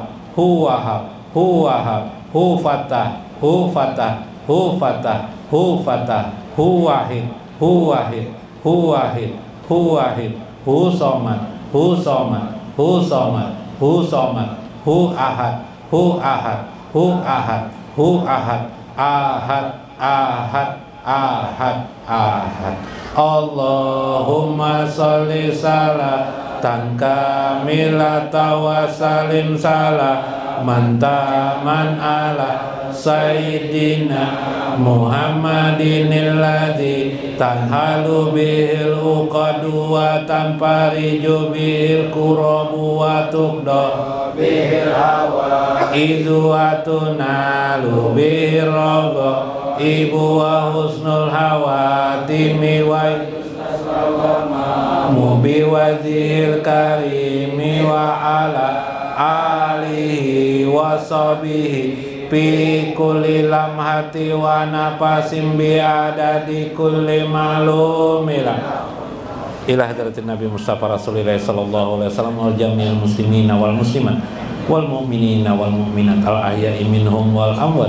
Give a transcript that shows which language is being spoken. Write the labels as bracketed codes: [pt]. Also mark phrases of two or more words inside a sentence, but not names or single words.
[ar] هو وهاب، هو وهاب، هو فتاح، هو فتاح، هو فتاح، هو فتاح، هو واحد، هو واحد، هو واحد، هو واحد، هو صمد، هو صمد، هو صمد، هو صمد، هو أحد، هو أحد، هو أحد، هو أحد، أحد، أحد، أحد، أحد. اللهم صل صلاة كاملة وسلم سلاما تاما على سيدنا محمد الذي تنحل به العقد وتنفرج به الكرب وتقضى به الحوائج وتنال به الرغائب وحسن الخواتيم و مبي وجه الكريم وعلى آله وصحبه في كل لمحة ونفس بعدد كل معلوم لك إلى حضرة النبي المصطفى رسول الله صلى الله عليه وسلم والجميع المسلمين والمسلمات والمؤمنين والمؤمنات الأحياء منهم والأموات.